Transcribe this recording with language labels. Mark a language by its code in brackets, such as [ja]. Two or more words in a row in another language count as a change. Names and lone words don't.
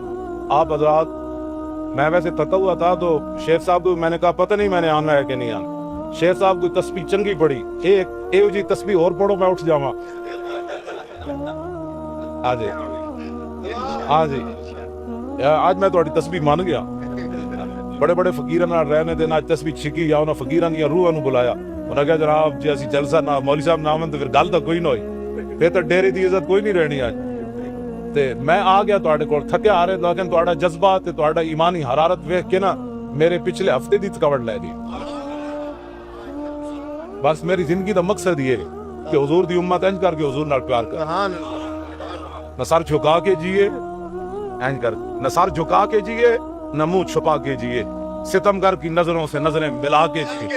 [ur] آپ حضرات, میں ویسے تھکا ہوا تھا تو شیخ صاحب کو میں نے کہا پتہ نہیں میں نے آنا ہے کہ نہیں آنا. [pa] شیخ صاحب کو تسبیح چنگی پڑی, ایک جی تسبیح اور پڑھو میں اٹھ جاواں. ہاں جی آج میں تھوڑی تسبیح مان گیا. بڑے بڑے فقیراں نال رہنے دے نال تسبیح چھکی یا انہاں فقیراں دی روحاں نوں بلایا. انہاں کہا جناب جی اسی جلسہ نہ مولوی صاحب نہ آون تے پھر گل تو کوئی نہ ہوئی, پھر تو ڈیرے دی عزت کوئی نہیں رہنی. آج تے میں آ گیا تواڈے کول تھکے آ رہے, لیکن تواڈا جذبہ تے تواڈا ایمانی حرارت ویکھ کے نا میرے پچھلے ہفتے دی تھکاوٹ لے گئی. بس میری زندگی دا مقصد یہ کہ حضور دی امت انج کر کے حضور نال پیار کر, [ur] نہ سر جھکا کے جیے, [pa] انج کر [ur] نہ سر جھکا کے جیے نہ منہ چھپا کے جیے, ستمگر کی نظروں سے نظریں ملا کے جیے.